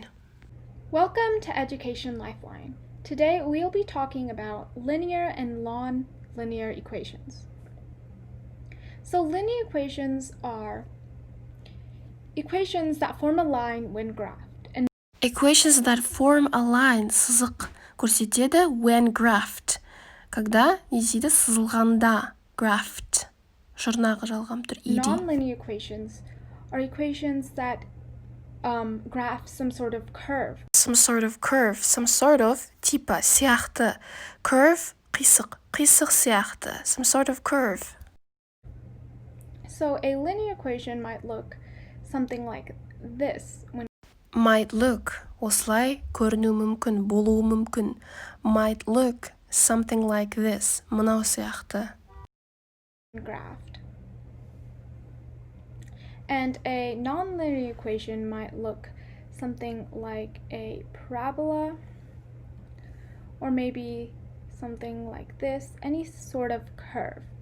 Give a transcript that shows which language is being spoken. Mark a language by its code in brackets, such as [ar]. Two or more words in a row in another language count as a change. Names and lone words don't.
[en] Welcome to Education Lifeline. Today we'll be talking about linear and non-linear equations. So linear equations are equations that form a line when graphed. And Equations that form a line, [kk] сызық көрсетеді [en] when graphed. [kk] Когда не дейді сызылғанда, graphed. Жұрнағы жалғам тұр, ed. [en] Non-linear equations are equations that graph some sort of curve. Some sort of curve, some sort of типа, сияқты. [kk] Curve, қисық, қисық сияқты. [en] Some sort of curve. So a linear equation might look something like this. Might look, [kk] осылай көріну мүмкін, болуы мүмкін. [en] Might look something like this, [kk] мынау сияқты. [en] Graphed. And a non-linear equation might look something like a parabola, or maybe something like this, any sort of curve.